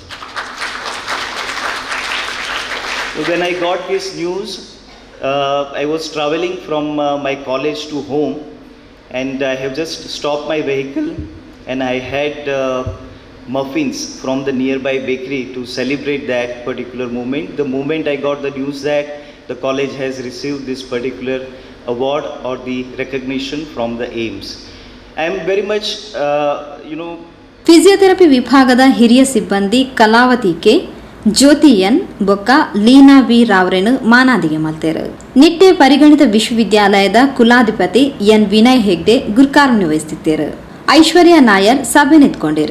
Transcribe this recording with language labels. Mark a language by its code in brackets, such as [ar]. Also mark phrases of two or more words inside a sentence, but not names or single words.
[en] When I got this news, I was traveling from my college to home, and I have just stopped my vehicle, and I had muffins from the nearby bakery to celebrate that particular moment. The moment I got the news that the college has received this particular award or the recognition from the AIIMS, I am very much [tcy] ಫಿಸಿಯೋಥೆರಪಿ ವಿಭಾಗದ ಹಿರಿಯ ಸಿಬ್ಬಂದಿ ಕಲಾವತಿ ಕೆ, ಜ್ಯೋತಿ ಎನ್ ಬೊಕ್ಕ ಲೀನಾ ವಿ ರಾವ್ರೆನು ಮಾನಾದಿಗೆ ಮಲ್ತೇರು. [kn] ನಿಟ್ಟೆ ಪರಿಗಣಿತ ವಿಶ್ವವಿದ್ಯಾಲಯದ ಕುಲಾಧಿಪತಿ ಎನ್ ವಿನಯ್ ಹೆಗ್ಡೆ ಗುರ್ಕಾರ್ಯ ವಹಿಸುತ್ತಿದ್ದರು. ಐಶ್ವರ್ಯ ನಾಯರ್ ಸಭೆ ನಿಂತ್ಕೊಂಡಿರು.